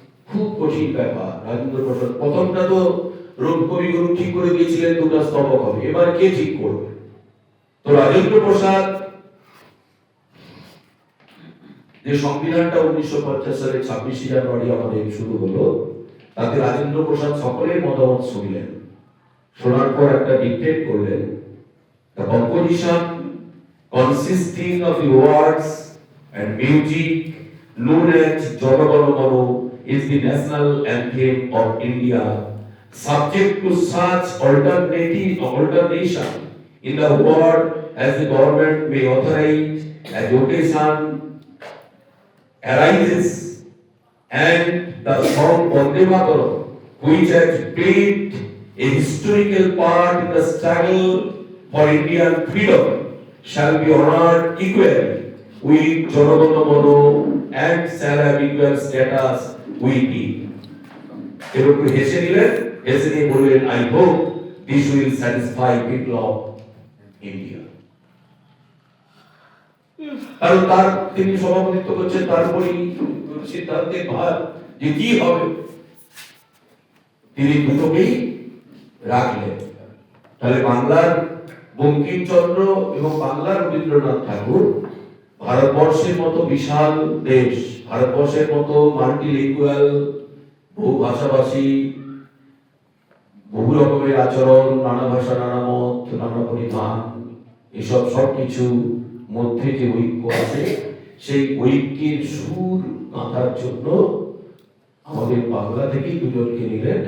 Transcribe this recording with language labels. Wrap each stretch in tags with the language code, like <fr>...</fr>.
<bn>খুব কঠিন ব্যাপার। রাজেন্দ্র প্রসাদ প্রথমটা তো কবিগুরু ঠিক করে দিয়েছিলেন দুটো স্তবক হবে, এবার কে ঠিক করবে? তো রাজেন্দ্র প্রসাদ যে সংবিধানটা 1950 সালে 26 জানুয়ারি আমাদের শুরু হলো, তাতে রাজেন্দ্র প্রসাদ সকলের মতামত শুনলেন। শোনার পর একটা ডিক্টেট করলেন,</bn> <en>the composition consisting of the words and music known as Jana Gana Mana is the national anthem of India, subject to such alternation in the word as the government may authorize as occasion arises, and the song Vande Mataram, which has played a historical part in the struggle for Indian freedom, shall be honored equally with Jana Gana Mana and shall have equal status with it.</en> <bn>এরকম হেসে নিলেন, হেসে নিয়ে বললেন,</bn> <en>I hope this will satisfy people of India.</en> <bn>কারণ তার তিনি সভাপতিত্ব করছেন, তারপরেই সিদ্ধান্তের ভার যে কি হবে তিনি দুটোকেই রাখলেন। তাহলে বাংলার বঙ্কিমচন্দ্র এবং বাংলার রবীন্দ্রনাথ ঠাকুর ভারতবর্ষের মতো বিশাল দেশ, ভারতবর্ষের মতো মাল্টিলিঙ্গুয়াল, বহু ভাষাভাষী, বহু রকমের আচরণ, নানা ভাষা, নানা মত, নানা পরিধান, এসব সবকিছু মধ্যে যে ঐক্য আছে, সেই ঐক্যের সুর গাঁথার জন্য আমাদের বাংলা থেকেই দুজনকে নিলেন।</bn>